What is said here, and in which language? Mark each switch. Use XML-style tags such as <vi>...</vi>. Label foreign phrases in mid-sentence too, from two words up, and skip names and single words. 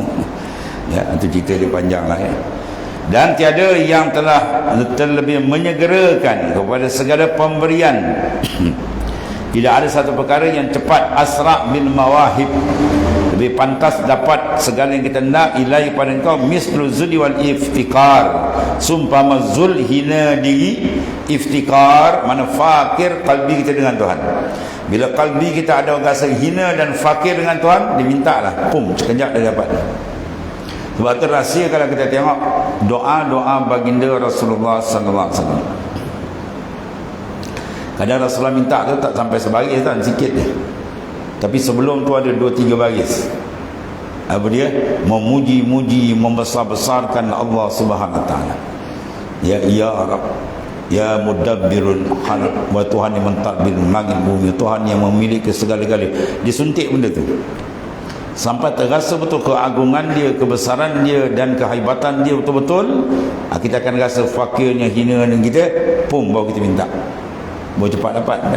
<ms>Ya, itu cerita dia panjang lah, ya. Dan tiada yang telah terlebih menyegerakan kepada segala pemberian. Tidak ada satu perkara yang cepat,</ms> <ar>أسرع بالمواهب,</ar> <ms>lebih pantas dapat segala yang kita nak ilahi pada engkau,</ms> <ar>مثل الذل والافتقار,</ar> <ms>sumpama zul hina diri, iftikar mana fakir kalbi kita dengan Tuhan. Bila kalbi kita ada rasa hina dan fakir dengan Tuhan, dimintalah, pum, sekejap dia dapat. Sebab tu rahsia kalau kita tengok doa-doa baginda Rasulullah</ms> <ar>صلى الله عليه وسلم.</ar> <ms>Kadang Rasulullah minta tu tak sampai sebaris kan, sikit je. Tapi sebelum tu ada 2-3 baris. Apa dia? Memuji-muji, membesar-besarkan Allah</ms> <ar>سبحانه وتعالى. يا رب يا مدبر الخلق,</ar> <ms>wa Tuhan yang mentadbir langit bumi, Tuhan yang memiliki segala-galanya. Disuntik benda tu sampai terasa betul keagungan dia, kebesaran dia dan kehebatan dia betul-betul. Kita akan rasa fakirnya, hinanya kita, pum, baru kita minta, baru cepat dapat kan?</ms>